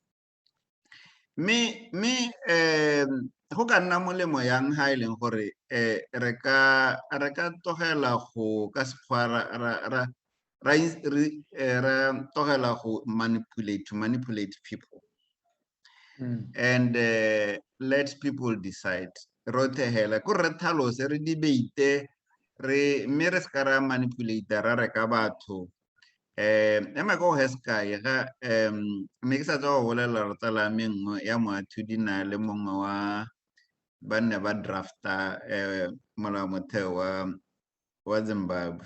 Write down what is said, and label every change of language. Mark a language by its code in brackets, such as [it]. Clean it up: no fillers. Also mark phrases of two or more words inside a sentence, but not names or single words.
[tn] Me go ka nna molemo yang ha e leng gore re ka tlogela go ka sekgwa ra tlogela go [en] manipulate people and let people decide. [tn] Rote hela ko re tlhalose re debate me re ska ra manipulate ra re ka batho. Ema go heska ga me ke sa tswa go bolela re tsala mengwe ya moathudi na le mongwe wa banne ba drafta molao motheo wa Zimbabwe.